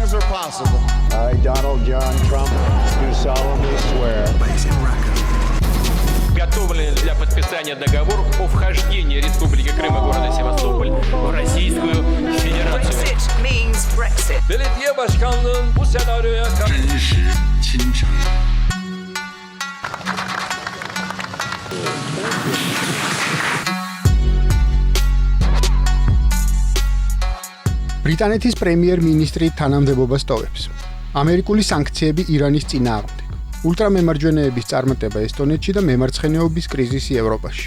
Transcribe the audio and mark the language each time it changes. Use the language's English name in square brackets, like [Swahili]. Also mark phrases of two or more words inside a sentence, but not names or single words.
[English] possible. I, Donald John Trump, do solemnly swear. [Russian] Готовлен для подписания договор о вхождении Республики Крым и города Севастополь в Российскую Федерацию. [English] Brexit means Brexit. [Turkish] Belediye başkanlığın bu senaryoya [Georgian] ბრიტანეთის პრემიერ-მინისტრი თანამდებობას ტოვებს. ამერიკული სანქციები ირანის წინააღმდეგ. ულტრამემარჯვენეების წარმატება ესტონეთში და მემარცხენეობის კრიზისი ევროპაში.